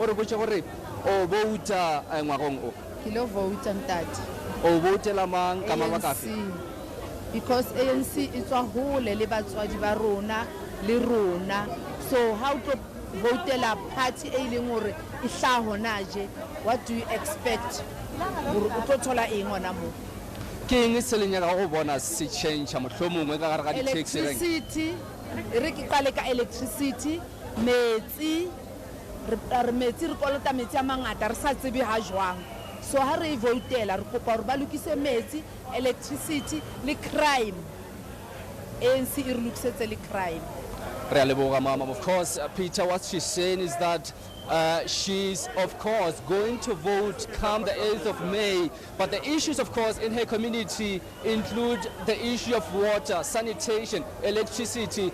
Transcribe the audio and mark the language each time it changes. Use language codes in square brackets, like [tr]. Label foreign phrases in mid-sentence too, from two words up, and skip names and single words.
[en] Because ANC is a whole so how to vote a party what do you expect? Electricity, electricity, so [st] ha re votela re kopa hore ba lokise metsi, electricity le crime. ANC e re lokisetse le crime. [en] Of course, Peter, what she's saying is that she's, of course, going to vote come the 8th of May. But the issues, of course, in her community include the issue of water, sanitation, electricity.